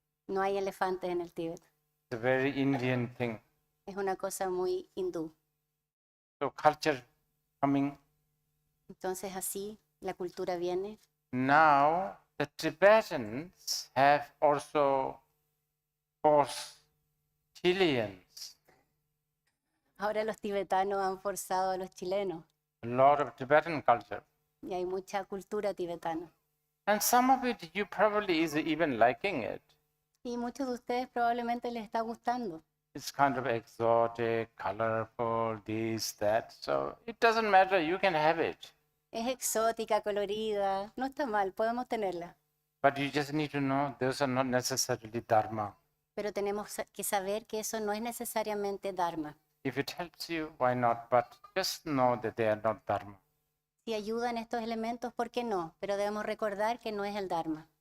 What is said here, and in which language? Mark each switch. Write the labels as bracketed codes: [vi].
[es] No hay elefantes en el Tíbet. [en] It's a very Indian thing. [es] Es una cosa muy hindú. [en] So culture coming. [es] Entonces así la cultura viene. [en] Now the Tibetans have also forced Chileans, [es] Ahora los tibetanos han forzado a los chilenos [en] a lot of Tibetan culture. [es] y hay mucha cultura tibetana. [en] And some of it you probably is even liking it. [es] Y muchos de ustedes probablemente les está gustando. [en] It's kind of exotic, colorful, this, that. So it doesn't matter, you can have it. [es] Es exótica, colorida, no está mal, podemos tenerla. [en] But you just need to know those are not necessarily dharma. [es] Pero tenemos que saber que eso no es necesariamente dharma. [en] If it helps you, why not? But just know that they are not dharma. [es] Si ayudan estos elementos, ¿por qué no? Pero debemos recordar que no es el dharma.